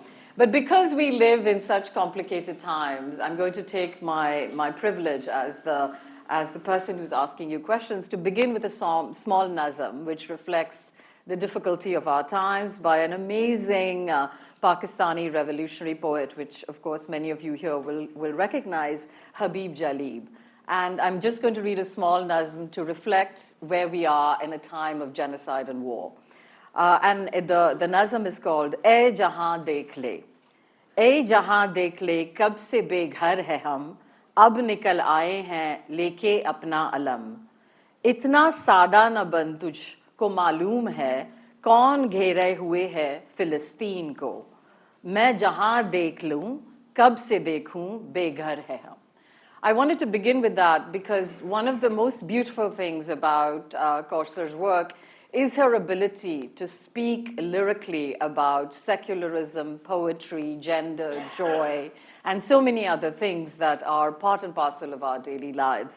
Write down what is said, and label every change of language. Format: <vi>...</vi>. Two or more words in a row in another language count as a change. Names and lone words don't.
<en>But because we live in such complicated times, I'm going to take my privilege as the person who's asking you questions to begin with a small nazm, which reflects the difficulty of our times by an amazing Pakistani revolutionary poet, which of course many of you here will recognize, Habib Jalib. And I'm just going to read a small nazm to reflect where we are in a time of genocide and war. And the nazam is called "Ae Jahan Dekh Le."</en> <ur>"اے جہاں دیکھ لے، کب سے بے گھر ہے ہم، اب نکل آئے ہیں لے کے اپنا علم. اتنا سادہ نہ بن تجھ کو معلوم ہے کون گھیرے ہوئے ہے فلسطین کو میں جہاں دیکھ لوں کب سے دیکھوں بے گھر ہے ہم."</ur> <en>I wanted to begin with that because one of the most beautiful things about Kausar's work is her ability to speak lyrically about secularism, poetry, gender, joy, and so many other things that are part and parcel of our daily lives.</en>